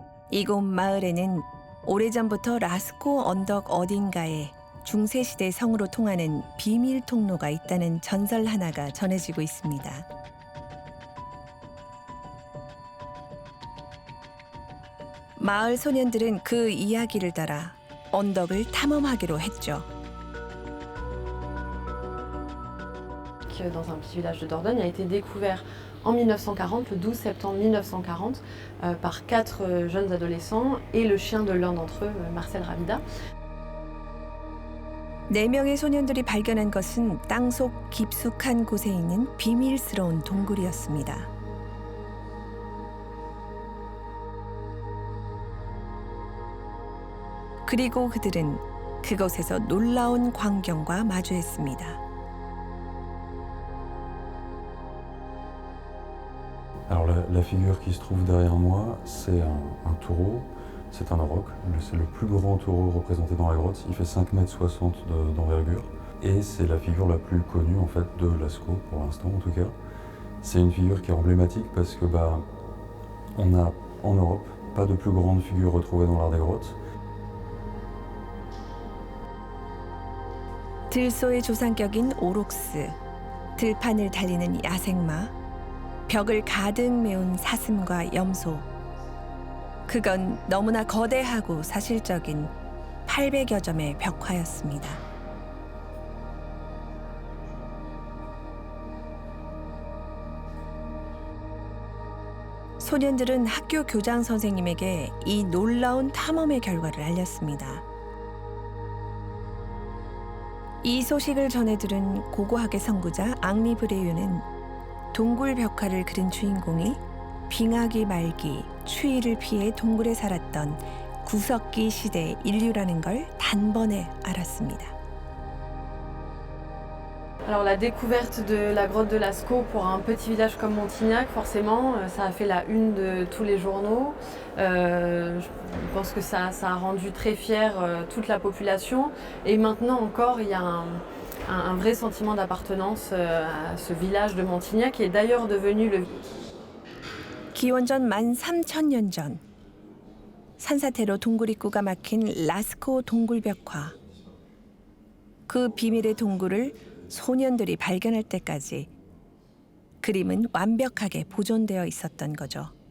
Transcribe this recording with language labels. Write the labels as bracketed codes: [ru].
[ko] 이곳 마을에는 오래전부터 라스코 언덕 어딘가에 중세시대 성으로 통하는 비밀 통로가 있다는 전설 하나가 전해지고 있습니다. 마을 소년들은 그 이야기를 따라 언덕을 탐험하기로 했죠. [fr] Dans un petit village de Dordogne a été découvert en 1940, le 12 septembre 1940, par 4 jeunes adolescents et le chien de l'un d'entre eux, Marcel Ravida. [ko] 4명의 소년들이 발견한 것은 땅속 깊숙한 곳에 있는 비밀스러운 동굴이었습니다. 그리고 그들은 그곳에서 놀라운 광경과 마주했습니다. [fr] Alors la figure qui se trouve derrière moi, c'est un taureau, c'est un auroch, c'est le plus grand taureau représenté dans la grotte, il fait 5,60 m d'envergure et c'est la figure la plus connue en fait de Lascaux pour l'instant en tout cas. C'est une figure qui est emblématique parce que on a en Europe pas de plus grande figure retrouvée dans l'art des grottes. [ko] 들소의 조상격인 오록스, 들판을 달리는 야생마, 벽을 가득 메운 사슴과 염소. 그건 너무나 거대하고 사실적인 800여 점의 벽화였습니다. 소년들은 학교 교장 선생님에게 이 놀라운 탐험의 결과를 알렸습니다. 이 소식을 전해 들은 고고학의 선구자 앙리 브레유는 동굴 벽화를 그린 주인공이 빙하기 말기 추위를 피해 동굴에 살았던 구석기 시대 인류라는 걸 단번에 알았습니다. [fr] Alors la découverte de la grotte de Lascaux pour un petit village comme Montignac, forcément, ça a fait la une de tous les journaux. Je pense que ça a rendu très fière toute la population. Et maintenant encore, il y a un vrai sentiment d'appartenance à ce village de Montignac qui est d'ailleurs devenu le... [ko] 기원전 13,000년 전 산사태로 동굴 입구가 막힌 라스코 동굴벽화. 그 비밀의 동굴을 소년들이 발견할 때까지 그림은 완벽하게 보존되어 있었던 거죠.